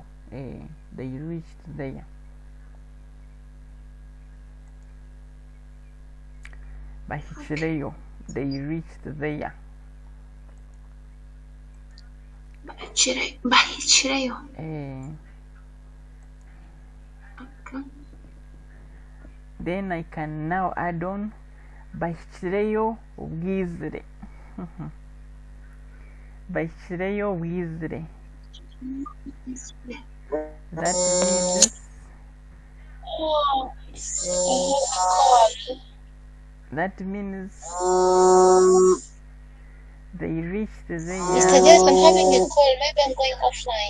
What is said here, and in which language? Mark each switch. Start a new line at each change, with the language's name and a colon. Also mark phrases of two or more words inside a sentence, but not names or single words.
English: They reached there. Bahichireyo. They reached there.
Nyankole: Bahichireyo.
English: Okay. Then I can now add on
Nyankole: bahichireyo bwizire. Bahichireyo bwizire.
English: That means they reached there. Mr. Des, I'm having a call. Maybe I'm going offline.